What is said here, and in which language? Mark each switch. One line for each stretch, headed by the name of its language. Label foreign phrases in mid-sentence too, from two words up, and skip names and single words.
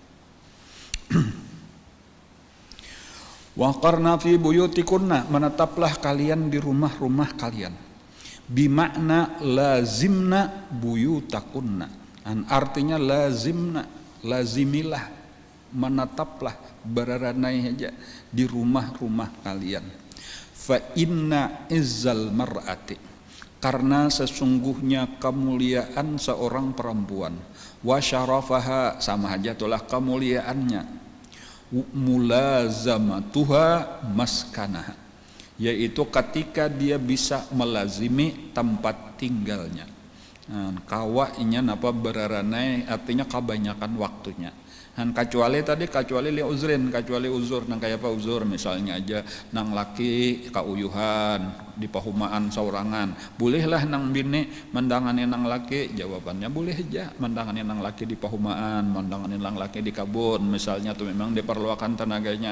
Arabic: وقرن في بيوتكن,
Indonesian: menetaplah kalian di rumah-rumah kalian.
Arabic: بمعنى الزمن بيوتكن.
Indonesian: Artinya lazimna, lazimilah, menetaplah, beraranai aja di rumah-rumah kalian.
Arabic: فإن عز المرأة,
Indonesian: karena sesungguhnya kemuliaan seorang perempuan,
Arabic: وشرفها,
Indonesian: sama aja itulah kemuliaannya,
Arabic: ملازمتها مسكنها,
Indonesian: yaitu ketika dia bisa melazimi tempat tinggalnya.
Banjar: Kawainya napa beraranai, artinya kebanyakan waktunya. Kecuali
Arabic: لعذر,
Banjar: kecuali uzur, nang kayak apa uzur, misalnya aja nang laki kauyuhan di pahumaan saurangan, bolehlah nang bini mendangani nang laki, jawabannya boleh aja mendangani nang laki di pahumaan, mendangani nang laki di kabun, misalnya tuh memang diperlukan tenaganya.